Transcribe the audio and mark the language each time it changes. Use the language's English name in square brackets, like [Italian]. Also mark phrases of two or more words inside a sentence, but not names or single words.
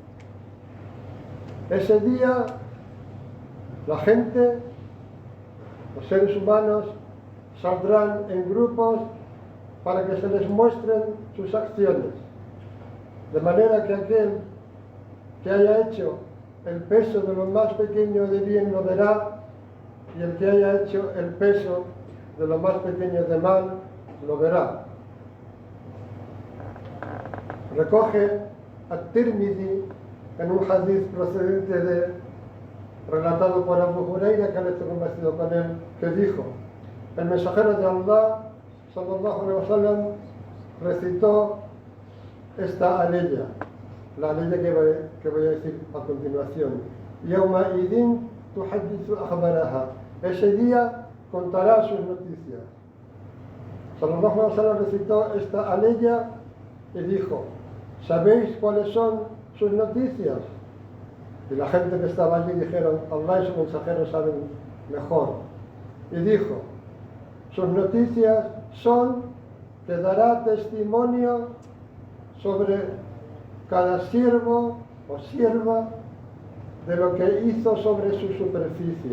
[Spanish] Ese día la gente, los seres humanos, saldrán en grupos para que se les muestren sus acciones, de manera que aquel que haya hecho el peso de lo más pequeño de bien lo verá, y el que haya hecho el peso de lo más pequeño de mal lo verá. Recoge At-Tirmidhi en un hadith relatado por Abu Huraira, que le estoy convencido con él, que dijo: el mensajero de Allah, [Arabic] صلى الله عليه وسلم, [Spanish] recitó esta aleya, la aleya que voy a decir a continuación. [Arabic] يومئذ تحدث أخبارها. [Spanish] Ese día contará sus noticias. [Arabic] صلى الله عليه وسلم [Spanish] recitó esta aleya y dijo: ¿sabéis cuáles son sus noticias? Y la gente que estaba allí dijeron: Allah y su mensajero saben mejor. Y dijo: sus noticias son que dará testimonio sobre cada siervo o sierva de lo que hizo sobre su superficie.